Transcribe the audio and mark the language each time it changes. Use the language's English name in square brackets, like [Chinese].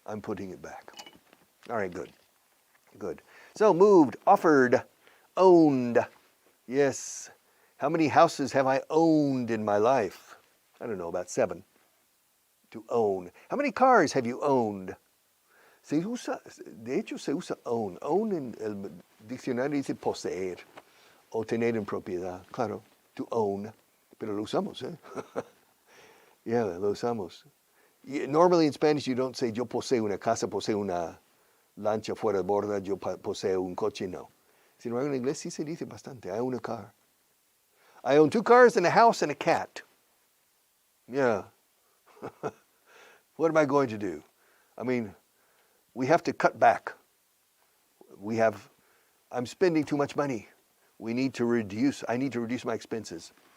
[English] I'm putting it back. All right, good. Good. So moved, offered, owned. Yes. How many houses have I owned in my life? I don't know, about 7. To own. How many cars have you owned? [Spanish] Se usa, de hecho se usa own. Own en el diccionario dice poseer o tener en propiedad. Claro, to own. Pero lo usamos, ¿eh? Yeah, lo usamos. [English] Normally in Spanish you don't say [Spanish] yo poseo una casa, poseo una lancha fuera de borda, yo poseo un coche, no. Sin embargo, en inglés sí se dice bastante. [English] I own a car. I own 2 cars and a house and a cat. Yeah. What am I going to do? I mean, we have to cut back. I'm spending too much money. I need to reduce my expenses.